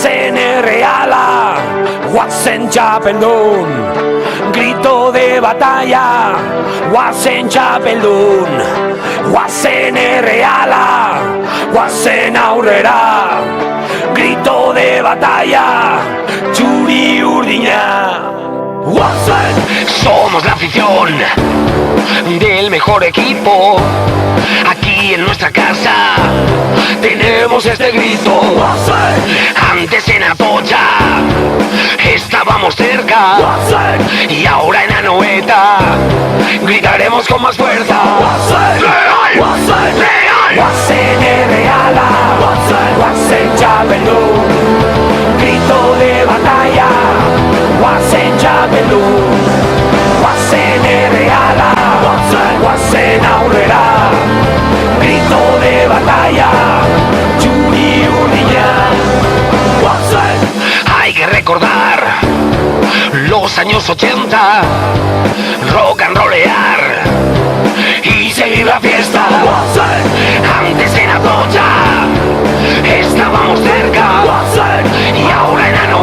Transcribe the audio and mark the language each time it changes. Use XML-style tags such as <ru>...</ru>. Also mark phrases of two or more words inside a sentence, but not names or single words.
<eu>Guazen erreala, guazen txapeldun,</eu> <es>grito de batalla,</es> <eu>guazen txapeldun, guazen erreala, guazen aurrera,</eu> <es>grito de batalla,</es> <eu>txuri urdina. Guazen,</eu> <es>somos la afición del mejor equipo. Aquí en nuestra casa tenemos este grito. Guazen, antes en Atocha estábamos cerca, Guazen, y ahora en Anoeta gritaremos con más fuerza.</es> <eu>Guazen, real, Guazen, real, Guazen erreala, Guazen txapeldun,</eu> <es>grito de batalla,</es> <eu>guazen txapeldun, guazen erreala, guazen aurrera,</eu> <es>grito de batalla,</es> <eu>txuri urdina.</eu> <es>Hay que recordar los años 80, rock and rollear y seguir la fiesta. Antes en Atocha estábamos cerca, y ahora</es>